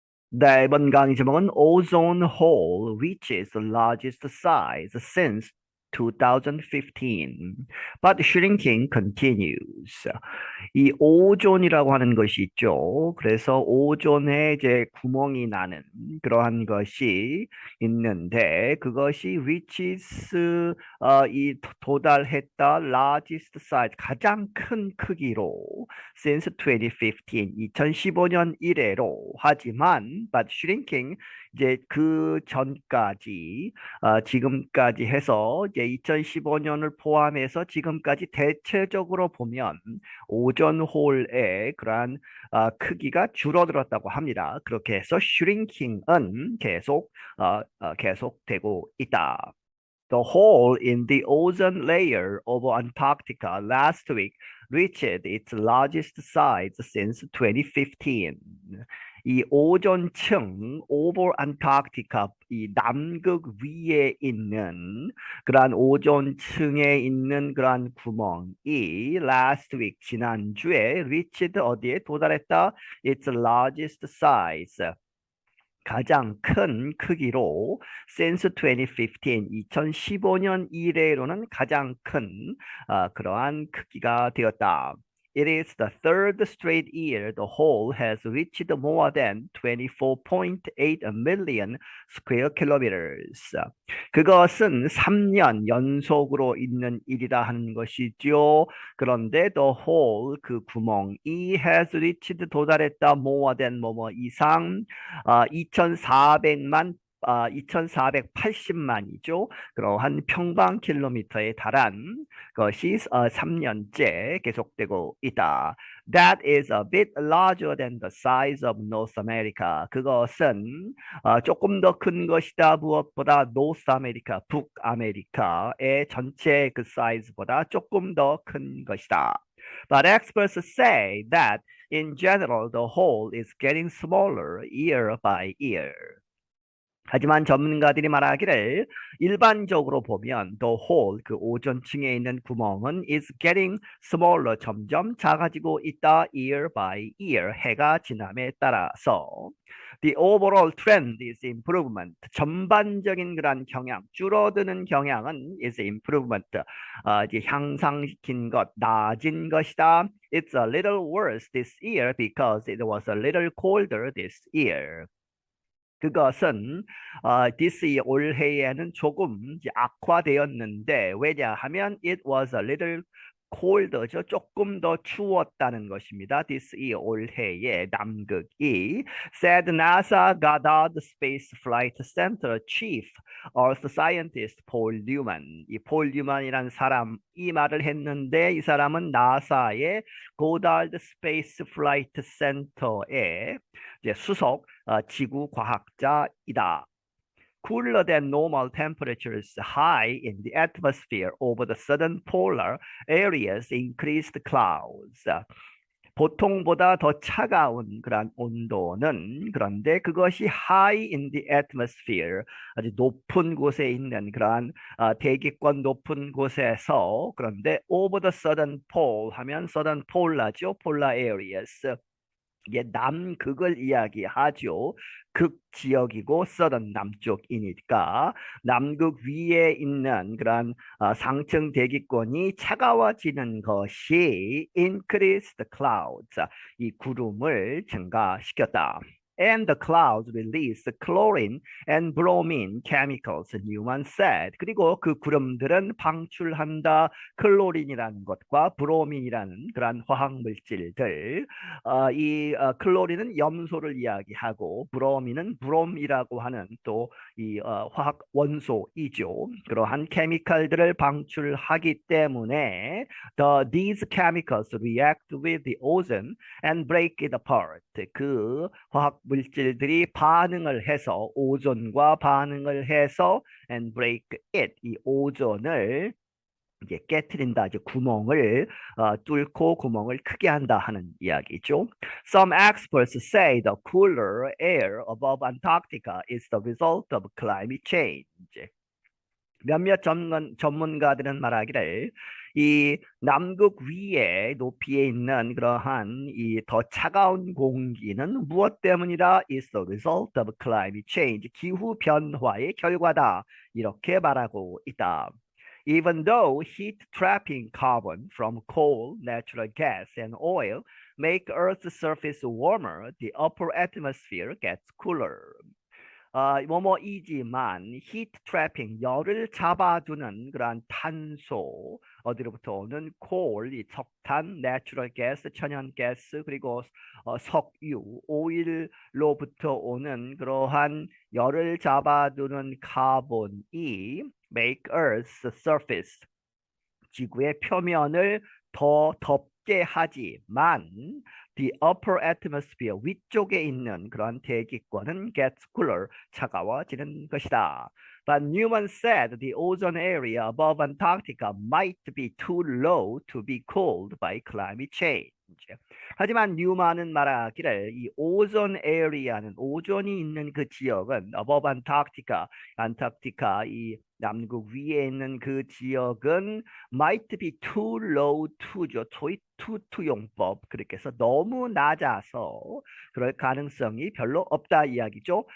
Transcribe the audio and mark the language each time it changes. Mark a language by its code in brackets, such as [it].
[ko] 네, 이번 강의 제목은 [en] Ozone Hole reaches the largest size since 2015, but shrinking continues. [ko] 이 오존이라고 하는 것이 있죠. 그래서 오존에 이제 구멍이 나는 그러한 것이 있는데 그것이 reaches 이 도달했다 [en] largest size [ko] 가장 큰 크기로 [en] since 2015 [ko] 2015년 이래로 하지만 [en] but shrinking [ko] 이제 그 전까지 지금까지 해서 이제 2015년을 포함해서 지금까지 대체적으로 보면 오존홀의 그러한 크기가 줄어들었다고 합니다. 그렇게 해서 shrinking은 계속되고 있다. [en] The hole in the ozone layer over Antarctica last week reached its largest size since 2015. [ko] 이 오존층 [en] over Antarctica [ko] 이 남극 위에 있는 그러한 오존층에 있는 그러한 구멍이 [en] last week [ko] 지난주에 reached 어디에 도달했다? [en] Its largest size [ko] 가장 큰 크기로 [en] since 2015, [ko] 2015년 이래로는 가장 큰 그러한 크기가 되었다. [en] It is the third straight year the hole has reached more than 24.8 million square kilometers. [ko] 그것은 3년 연속으로 있는 일이라 하는 것이죠. 그런데 [en] the hole [ko] 그 구멍이 [en] has reached [ko] 도달했다 [en] more than [ko] 뭐뭐 이상 2,400만 2,480만이죠. 그러한 평방킬로미터에 달한 것이 3년째 계속되고 있다. [en] That is a bit larger than the size of North America. [ko] 그것은 조금 더 큰 것이다. 무엇보다 North America, 북아메리카의 전체 그 사이즈보다 조금 더 큰 것이다. [en] But experts say that in general, the hole is getting smaller year by year. [ko] 하지만 전문가들이 말하기를 일반적으로 보면 [en] the hole, [ko] 그 오존층에 있는 구멍은 [en] is getting smaller, [ko] 점점 작아지고 있다 [en] year by year, [ko] 해가 지남에 따라서. [en] The overall trend is improvement. [ko] 전반적인 그런 경향, 줄어드는 경향은 [en] is improvement. [ko] 이제 향상시킨 것, 나아진 것이다. [en] It's a little worse this year because it was a little colder this year. [ko] 그것은 [en] this year [ko] 올해에는 조금 이제 악화되었는데 왜냐하면 [en] it was a little colder [ko] 죠. 조금 더 추웠다는 것입니다. [en] This year [ko] 올해에 남극이 [en] said NASA Goddard Space Flight Center Chief Earth Scientist Paul Newman. [ko] 이 폴 뉴먼이라는 사람 이 말을 했는데 이 사람은 나사의 Goddard Space Flight Center의 이제 수석 지구 과학자이다. [en] Cooler than normal temperatures high in the atmosphere over the southern polar areas increased clouds. [ko] 보통보다 더 차가운 그런 온도는 그런데 그것이 [en] high in the atmosphere [ko] 아주 높은 곳에 있는 그러한 대기권 높은 곳에서 그런데 [en] over the southern pole [ko] 하면 [en] southern polar [ko] 죠. [en] polar areas [ko] 이게 남극을 이야기하죠. 극 지역이고 서던 남쪽이니까 남극 위에 있는 그런 상층 대기권이 차가워지는 것이 [en] increase the clouds, [ko] 이 구름을 증가시켰다. [en] And the clouds release chlorine and bromine chemicals, Newman said. [ko] 그리고 그 구름들은 방출한다 클로린이라는 것과 브로민이라는 그러한 화학 물질들. 이 클로린은 염소를 이야기하고 브로민은 브롬이라고 하는 또 이 화학 원소이죠. 그러한 케미칼들을 방출하기 때문에 [en] these chemicals react with the ozone and break it apart. [ko] 그 화학 물질들이 반응을 해서 오존과 반응을 해서 [en] and break it [ko] 이 오존을 이제 깨트린다, 이제 구멍을 뚫고 구멍을 크게 한다 하는 이야기죠. [en] Some experts say the cooler air above Antarctica is the result of climate change. [ko] 몇몇 전문가들은 말하기를 이 남극 위에 높이에 있는 그러한 이 더 차가운 공기는 무엇 때문이다? [en] is the result of climate change. [ko] 기후 변화의 결과다. 이렇게 말하고 있다. [en] Even though heat trapping carbon from coal, natural gas, and oil make Earth's surface warmer, the upper atmosphere gets cooler. [ko] 뭐뭐이지만 히트 트래핑 열을 잡아두는 그러한 탄소 어디로부터 오는 콜, 이 석탄, 내추럴 가스, 천연 가스 그리고 석유, 오일로부터 오는 그러한 열을 잡아두는 카본이 [en] make Earth's surface [ko] 지구의 표면을 더 덥게 하지만 [en] the upper atmosphere [ko] 위쪽에 있는 그런 대기권은 [en] gets cooler [ko] 차가워지는 것이다. [en] But Newman said the ozone area above Antarctica might be too low to be cooled by climate change. [ko] 하지만 뉴만은 말하기를 이 오존 에리아는 오존이 있는 그 지역은 [en] above Antarctica, [ko] 안타르티카 이 남극 위에 있는 그 지역은 [en] might be too low to [ko] 죠. 소위 투투용법 그렇게 해서 너무 낮아서 그럴 가능성이 별로 없다 이야기죠.